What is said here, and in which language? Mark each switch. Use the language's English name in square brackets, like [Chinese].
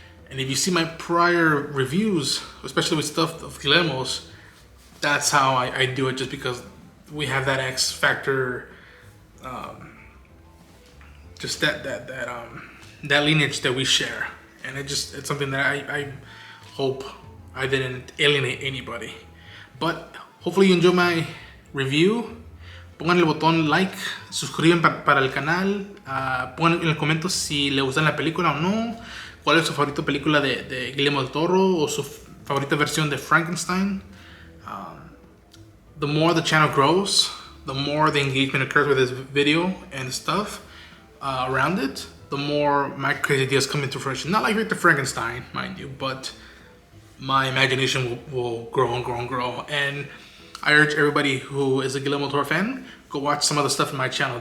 [English] And if you see my prior reviews, especially with stuff of Guillermo's, that's how I do it, just because we have that X factor, just that lineage that we share. And it's something that I hope I didn't alienate anybody. But hopefully you enjoy my review. [Spanish] Pongan el botón like, suscriban para el canal, pongan en el comentario si le gustan la película o no, cuál es su favorita película de Guillermo del Toro o su favorita versión de Frankenstein. [English] The more the channel grows, the more the engagement occurs with this video and stuff around it, the more my crazy ideas come into fruition. Not like Victor Frankenstein, mind you, but my imagination will grow and grow and grow. And I urge everybody who is a Guillermo del Toro fan, go watch some of the stuff in my channel.